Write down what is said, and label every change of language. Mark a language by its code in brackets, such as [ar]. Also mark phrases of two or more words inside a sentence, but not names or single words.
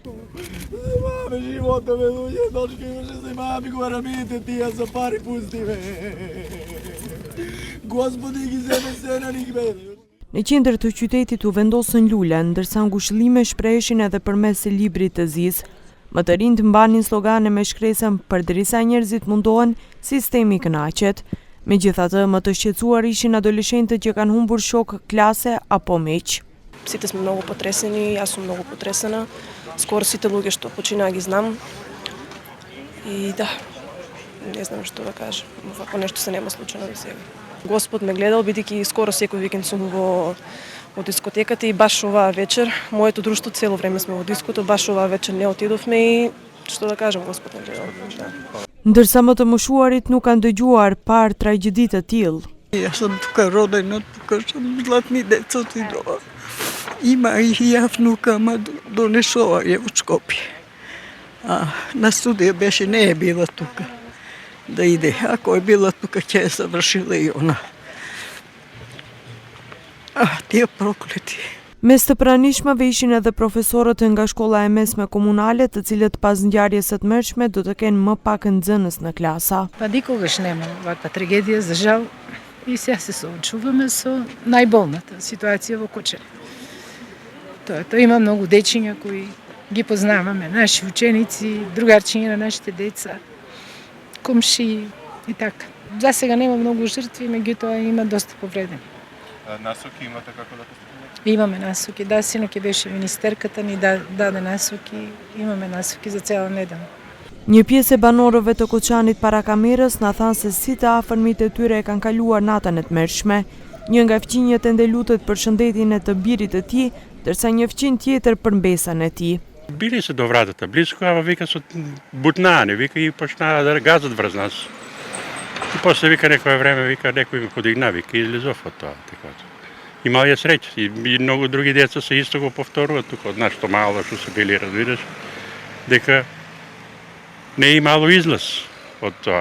[sq] Në qendër të qytetit u vendosën lule, ndërsa ngushëllime shprehishin edhe përmes librit të zis. Më të rinjt mbanin slogane me shkresën përderisa njerëzit mundohen, sistemi kënaqet. Megjithatë, më të shqetësuar ishin adoleshentët që kanë humbur shok klase apo miq. [mk] Сите сме многу потресени, јас сум многу потресена. Скоро сите луѓе што почина ги знам. И да, не знам што да кажам. Вако нешто се нема случено до сега. Господ ме гледал, бидејќи скоро секој викенд сум во дискотеката и баш оваа вечер, моето друштво цело време сме во диското, баш оваа вечер не отидовме и што да кажам, Господ ме гледал. Да. [sq] Ndërsa më të moshuarit nuk kanë dëgjuar par tragjedi të tillë. [mk] Јас сум тука родена, тука сум златни деца отидова. Има и ја внука, ма донесова ја од Скопје. На студија беше, не е била тука да иде. Ако е била тука, ќе ја завршила и она. Тие проклети. [sq] Mes të pranishmave ishin edhe profesorët nga shkolla e mesme komunale, të cilët pas ngjarjes së tmerrshme do të kenë më pak nxënës në klasa. [mk] Па никогаш нема ваква трагедија, за жал, и сега се соочуваме со најболната ситуација во Кочани. Тоа има многу дечиња кои ги познаваме, наши ученици, другарчиња на нашите деца, комшии и така. За сега нема многу жртви, меѓутоа има доста повредени. Насоки имате како да постапите? Имаме насоки, да, синоќ беше министерката ни даде насоки, имаме насоки за цела недела. [sq] Një pjesë e banorëve të Koçanit para kamerës na thanë se si të afërmit e tyre e kanë kaluar natën e tmerrshme. Një nga fqinjet ende lutet për shëndetin e të birit të tij, ndërsa një fqin tjetër për mbesën e tij. [mk] Били се до вратата, близко, ама вика со бутнани, вика и почнаа да газат врз нас. И после вика некое време, вика некој ме подигна, вика излезов од тоа. Имал ја среќа и многу други деца се исто го повторуваат тука од нашето мало што се били, разбираш, дека не е имало излаз од тоа.